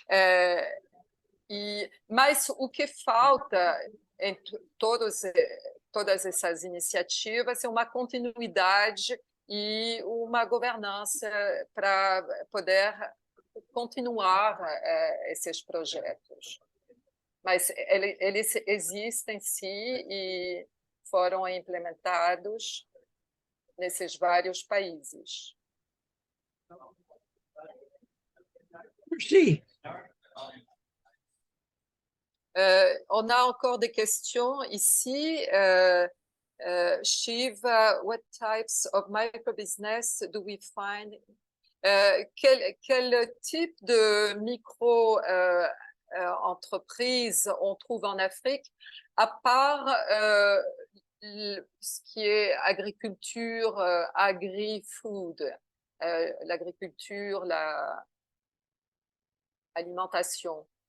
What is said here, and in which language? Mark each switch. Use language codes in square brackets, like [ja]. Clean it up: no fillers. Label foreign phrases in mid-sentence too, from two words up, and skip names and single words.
[pt] Mas o que falta em todas essas iniciativas é uma continuidade e uma governança para poder continuar esses projetos. Mas eles existem, sim, e foram implementados nesses vários países. [fr] Merci. On a encore des questions ici. [en] Shiva, what types of micro-business do we find? [fr] Quel type de micro-entreprise on trouve en Afrique, à part ce qui est agriculture, agri-food, l'agriculture, l'alimentation?